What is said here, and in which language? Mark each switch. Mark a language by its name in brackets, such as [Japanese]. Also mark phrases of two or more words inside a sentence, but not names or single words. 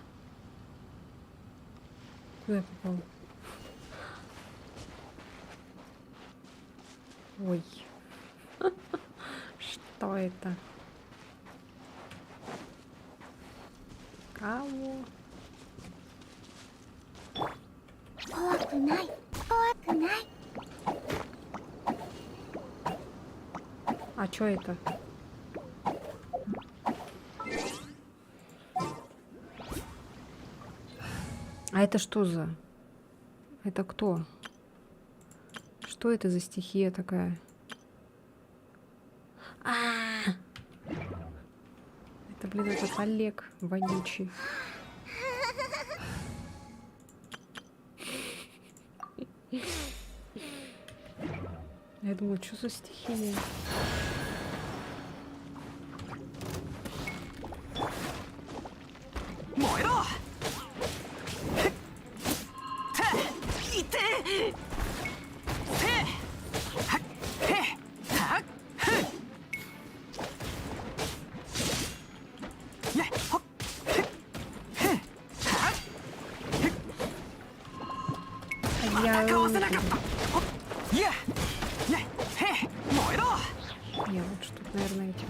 [Russian] Куда я попала? Ой. Что это? Кого? [Japanese] 怖くない怖くない [Russian] А что это? А это что за? Это кто? Что это за стихия такая? Это, блин, этот Олег вонючий. Я думала, что за стихия? [Japanese] Моэро! Ите! Се! [Russian] Хе! Так! Я! Хоп! Так! Я... [Japanese] かわせなかったほっややへ燃えろ [Russian] Я лучше тут, наверное, этим.